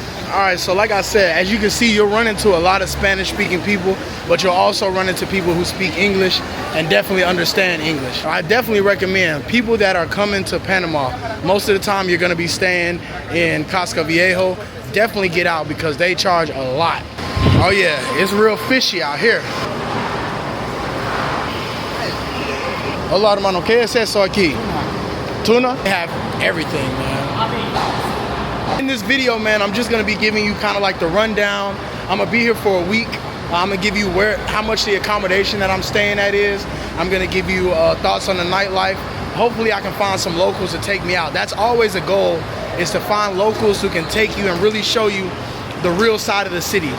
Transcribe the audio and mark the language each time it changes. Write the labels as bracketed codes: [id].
[en] All right, so like I said, as you can see, you'll run into a lot of Spanish-speaking people, but you'll also run into people who speak English and definitely understand English. I definitely recommend people that are coming to Panama, most of the time you're gonna be staying in Casca Viejo, definitely get out because they charge a lot. Oh yeah, it's real fishy out here. [es] Hola, hermano, ¿qué es eso aquí? [en] Tuna? They have everything, man. In this video, man, I'm just gonna be giving you kind of like the rundown. I'm gonna be here for a week. I'm gonna give you how much the accommodation that I'm staying at is. I'm gonna give you thoughts on the nightlife. Hopefully I can find some locals to take me out. That's always a goal, is to find locals who can take you and really show you the real side of the city.